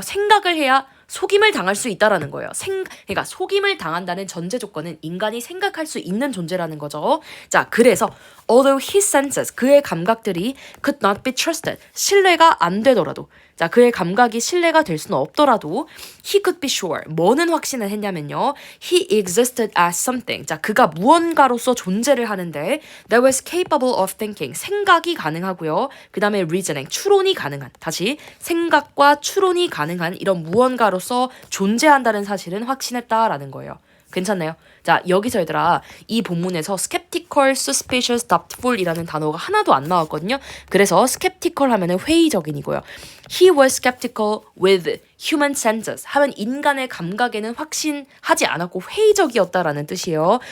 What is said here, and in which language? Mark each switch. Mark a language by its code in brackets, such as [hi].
[ko] 생각을 해야 속임을 당할 수 있다라는 거예요. 그러니까 속임을 당한다는 전제 조건은 인간이 생각할 수 있는 존재라는 거죠. 자, 그래서 [en] although his senses, [ko] 그의 감각들이 [en] could not be trusted, [ko] 신뢰가 안 되더라도, 자, 그의 감각이 신뢰가 될 수는 없더라도 [en] he could be sure, [ko] 뭐는 확신을 했냐면요. [en] he existed as something, [ko] 자, 그가 무언가로서 존재를 하는데 [en] that was capable of thinking, [ko] 생각이 가능하고요. 그 다음에 reasoning, 추론이 가능한, 다시 생각과 추론이 가능한 이런 무언가로서 존재한다는 사실은 확신했다라는 거예요. 괜찮나요? 자, 여기서 얘들아, 이 본문에서 skeptical, suspicious, doubtful 이라는 단어가 하나도 안 나왔거든요. 그래서 skeptical 하면은 회의적인이고요. [en] He was skeptical with human senses [ko] 하면 인간의 감각에는 확신하지 않았고 회의적이었다라는 뜻이에요.